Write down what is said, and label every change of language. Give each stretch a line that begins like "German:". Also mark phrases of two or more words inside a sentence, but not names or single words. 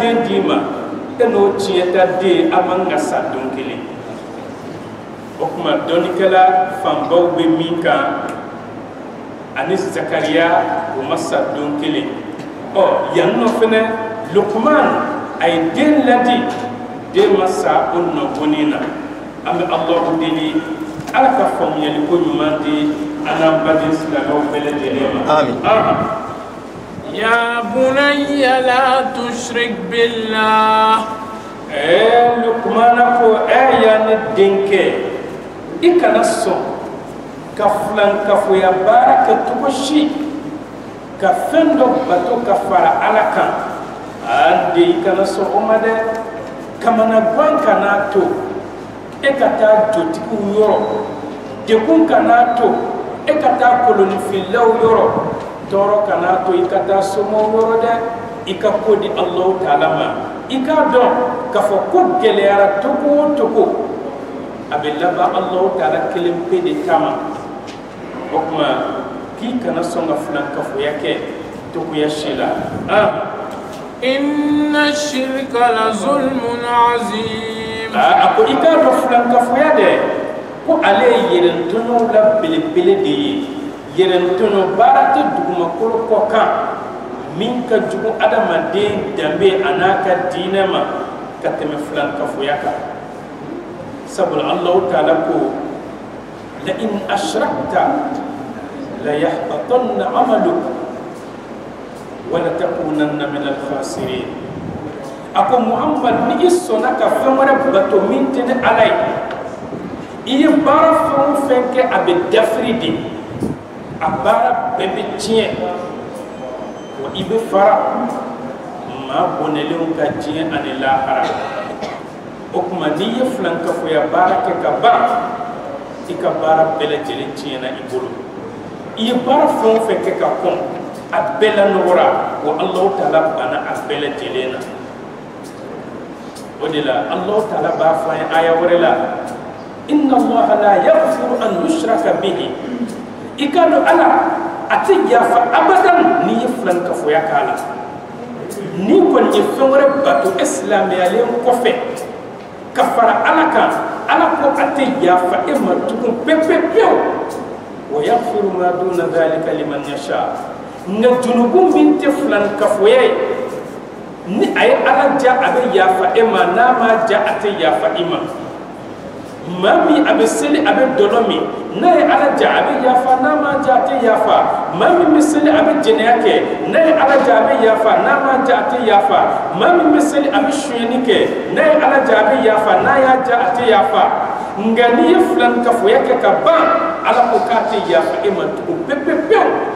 Bambara: den d'i ma e n'o tiɲɛ ta den a man ka sa don kelen o kuma dɔnnikɛla fanbaw bɛ min kan ani Zakariya o ma sa don kelen yan nɔ fɛnɛ Lukman a ye den ladi den ma sa o nɔbɔnin na an bɛ Alahu deli Ala ka faamuyali ko ɲuman di an n'an baden silamɛw bɛɛ lajɛlen ma. Amin.
Arabic: يا بني لا تشرك بالله.
Bambara: Lukmana ko ya ne denkɛ i kana sɔn ka filankafoya baara kɛ cogo si ka fɛn dɔ bato ka fara Ala kan i kana sɔn o ma dɛ kamana gan kana to e ka taa jotigiw yɔrɔ dekun kana to e ka taa kolonifilaw yɔrɔ tɔɔrɔ kana to i ka taa somɔgɔw yɔrɔ dɛ i ka ko di Alahu Taala ma i k'a dɔn k'a fɔ ko gɛlɛyara togo o togo a bɛ laban Alahu Taala kelen pe de kama o kuma k'i kana sɔn ka filankafoya kɛ togoya si la
Arabic: إن الشرك لظلم عظيم.
Bambara: A ko i k'a dɔn filankafoya dɛ ko ale ye yɛrɛntɔnɔw la belebele de ye yɛrɛntɔnɔ baara tɛ dugumakolo kɔ kan min ka jugu adamaden danbe a n'a ka diinɛ ma ka tɛmɛ filankafoya kan sabula Alahu Taala ko
Arabic: لئن أشركت ليحبطن عملك ولتكونن من الخاسرين.
Bambara: Ako Muhammad ni i sɔnna ka fɛn wɛrɛ bato min tɛ ni Ala ye i ye baara fɛn o fɛn kɛ a bɛ dafiri de a baara bɛɛ bɛ tiɲɛ wa i bɛ fara maa bɔnɛlenw ka diɲɛ ani lahara o kuma n'i ye filankafoya baara kɛ ka ban i ka baara bɛɛ lajɛlen tiɲɛna i bolo i ye baara fɛn o fɛn kɛ ka kɔn a bɛɛ lanɔgɔra wa Alahu Taala banna a bɛɛ lajɛlen na o de la Alahu Taala b'a fɔ an ye aya wɛrɛ la
Arabic: إن الله لا يغفر أن يشرك به
Bambara: i ka dɔn Ala a tɛ yafa abadan n'i ye filankafoya k'a la n'i kɔni ye fɛn wɛrɛ bato e silamɛyalen kɔfɛ ka fara Ala kan Ala ko a tɛ yafa e ma tugun pewu
Arabic: ويغفر ما دون ذلك لمن يشاء
Bambara: nga junubu min tɛ filankafoya ye ni a ye Ala ja a bɛ yafa e ma n'a ma ja a tɛ yafa i ma maa min a bɛ seli a bɛ dɔlɔ min n'a ye Ala ja a bɛ yafa n'a ma ja a tɛ yafa maa min bɛ seli a bɛ jɛnɛya kɛ n'a ye Ala ja a bɛ yafa n'a ma ja a tɛ yafa maa min bɛ seli a bɛ sonyɛni kɛ n'a ye Ala ja a bɛ yafa n'a y'a ja a tɛ yafa nka n'i ye filankafoya kɛ ka ban Ala ko k'a tɛ yafa e ma tugun pewu